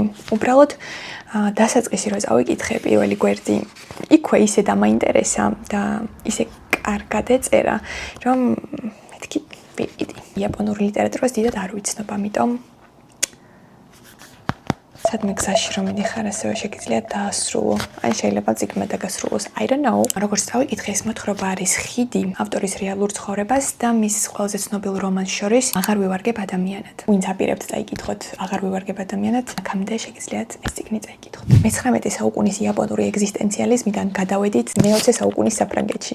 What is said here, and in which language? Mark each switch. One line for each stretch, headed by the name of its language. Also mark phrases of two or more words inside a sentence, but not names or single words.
Georgian: უბრალოდ დასაწყისი რო წავიკითხე პირველი გვერდი, იქვე ისე დამაინტერესა და ისე კარგად ეწერა, რომ მეთქი ვიყიდი. იაპონური ლიტერატურას დიდად არ ვიცნობ, ამიტომ სადმე გზაში რომ მიდიხარ, ასევე შეგიძლიათ დაასრულო. ან შეიძლება წიგნმა დაგასრულოს.
English: I don't know.
Georgian: როგორც წავიკითხე, ეს მოთხრობა არის ხიდი ავტორის რეალურ ცხოვრებას და მის ყველაზე ცნობილ რომანს შორის აღარ ვივარგებ ადამიანად. ვინც აპირებთ წაიკითხოთ აღარ ვივარგებ ადამიანად, აქამდე შეგიძლიათ ეს წიგნი წაიკითხოთ. მე-19 საუკუნის იაპონური ეგზისტენციალიზმიდან გადავედით მე-20 საუკუნის საფრანგეთში.